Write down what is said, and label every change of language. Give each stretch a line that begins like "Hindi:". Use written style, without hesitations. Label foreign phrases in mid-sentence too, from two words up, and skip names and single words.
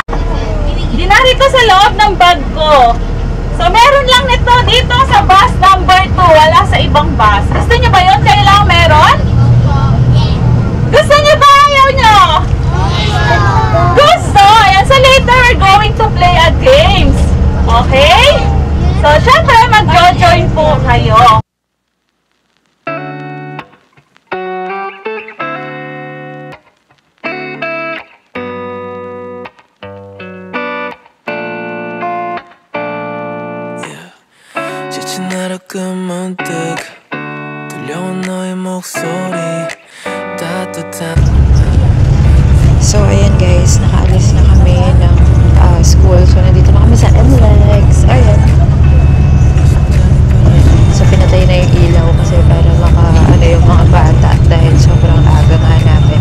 Filipino: Dinarito sa loob ng bag ko. So meron lang nito dito sa
English: bus number
Filipino: 2. Wala sa ibang bus. Gusto niyo ba yun? Kailangan meron? Gusto niyo ba? Ayaw niyo? Gusto! Ayan,
English: so later we're going to play a games. Okay?
Filipino: So, syempre, mag-join po kayo.
Korean: 지친 하루 끝문득 들려온 너의 목소리 따뜻한.
Filipino: So, ayan guys, nakaalis na kami ng school. So, nandito na kami sa NLEX. Ayan. So, pinatay na yung ilaw kasi para yung mga bata dahil sobrang aga nga namin.